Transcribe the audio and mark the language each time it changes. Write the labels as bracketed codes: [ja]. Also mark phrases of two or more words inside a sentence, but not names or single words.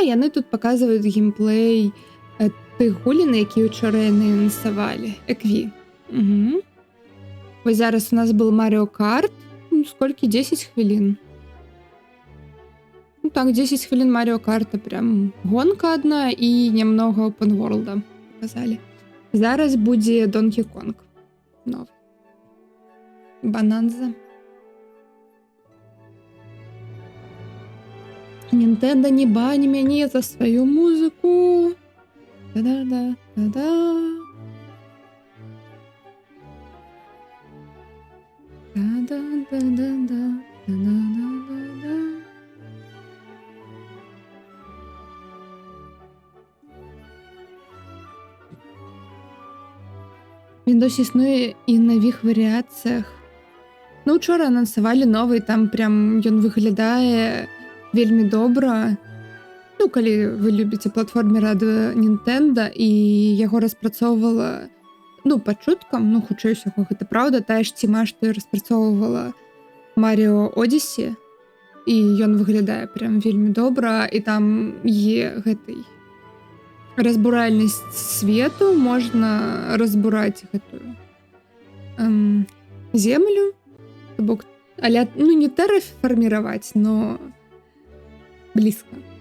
[be] Яны тут паказваюць геймплей тых гулін, якія ўчора яны анансавалі. EQ. Угу. Вось зараз у нас был Mario Kart. Сколькі? 10 хвілін. Ну так, 10 хвілін Mario Kart, прям [ru] гонка одна і немного [en] open world [be] показалі. Зараз будзе Donkey Kong. [ru] Новый. [be] Bonanza. Nintendo, не бань мяне за сваю музыку. Та-да-да, та-да. Та-да-да-да-да, та-да-да-да-да. [uk] Він досі існує і в нових варіаціях. Ну, вчора анонсували новий, там прям [be] ён выглядае вельмі добра. Ну, калі вы любіце платформер ад Nintendo, і яго распрацоўвала, ну, па чуткам, ну, хутчэй усяго, гэта праўда, тая ж ціма, што і распрацоўвала Mario Odyssey, і ён выглядае прям вельмі добра, і там є гэтай разбуральнасць свету, можна разбураць гэтую землю, то бок, аля, ну, не тэррафарміраваць, но блізка.